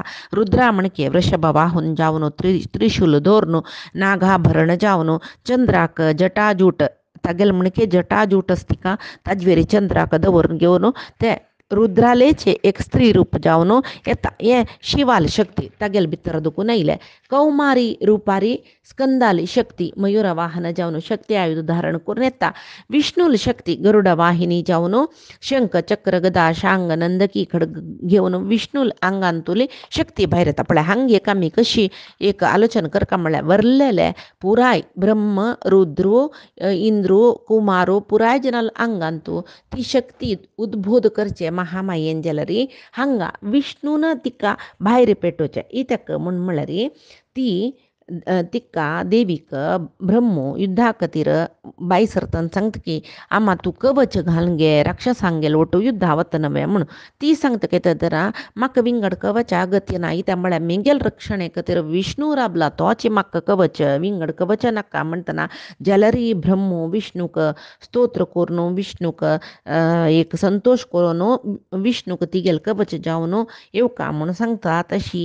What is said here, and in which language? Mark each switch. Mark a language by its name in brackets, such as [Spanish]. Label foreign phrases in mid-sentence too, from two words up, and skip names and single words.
[Konkani] रुद्रा म्हणके वृषभ वाहून जावन त्रिशूल धोरण नागाभरण जावन चंद्राक जटाजूट तागेल म्हणके जटाजूट आसती का ताजेवेरी चंद्राक दवरून घेवन ते रुद्रालेचे एक स्त्री रूप जावन येता. हे शिवाल शक्ती तागेल भितर दुखून आयले. कौमारी रूपारी स्कंदाली शक्ती मयूर वाहन जावन शक्ती आयुध धारण करून येता. विष्णूल शक्ती गरुड वाहिनी जावन शंख चक्र गदा शांग नंदकी खडग घेवन विष्णूल अंगांतुली शक्ती भायर येता. पळय हांग एक आमी कशी एक आलोचना करता म्हळ्यार वरलेले पुराय ब्रह्म रुद्रो इंद्रो कुमारो पुराय जनाल अंगांतू ती शक्ती उद्बोध करचे महामायेन जाल्यार हांगा विष्णून तिका भायर पेटोवचें इतक म्हूण म्हळ्यार ती तिका देवीक ब्रह्मो युद्धा खातीर बाई सरतन सांगता की आमा तूं कवच घालून गे राक्षसांगेल वटू युद्धा वता नवे म्हूण ती सांगता की तर म्हाका विंगड कवचा अगत्य ना त्या म्हळ्यार मेंगेल रक्षणे खातीर विष्णू राबला तोचे म्हाका कवच विंगड कवच नाका म्हणटना जाल्यार ब्रह्मो विष्णूक स्तोत्र करून विष्णूक एक संतोष करून विष्णूक तिगेल कवच जावन येवका म्हूण सांगता.